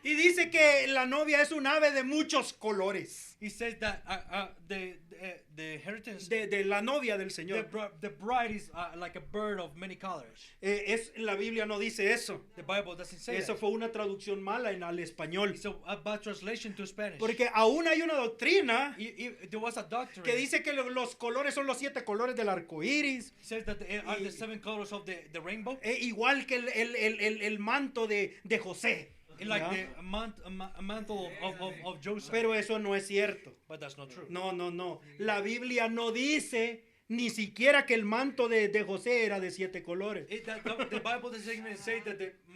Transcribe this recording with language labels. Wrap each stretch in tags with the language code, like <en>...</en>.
<es>Y dice que la novia es un ave de muchos colores.</es> <en>He says that the inheritance,</en> <es>De la novia del Señor.</es> <en>the bride is like a bird of many colors.</en> <es>La Biblia no dice eso.</es> <en>The Bible doesn't say</en> <es>Eso</es> <en>that.</en> <es>fue una traducción mala al español.</es> <en>It's a bad translation to Spanish.</en> <es>Porque aún hay una doctrina</es> <en>There was a doctrine</en> <es>que dice que los colores son los 7 colores del arco iris.</es> <en>says that they are the 7 colors of the rainbow.</en> <es>Igual que el manto de José.</es> <en>Like</en> <es>¿ya?</es> <en>the mantle of Joseph.</en> <es>Pero eso no es cierto.</es> <en>But that's not true.</en> <es>No. La Biblia no dice ni siquiera que el manto de José era de 7 colores.</es> <en>The Bible doesn't even say that the</en>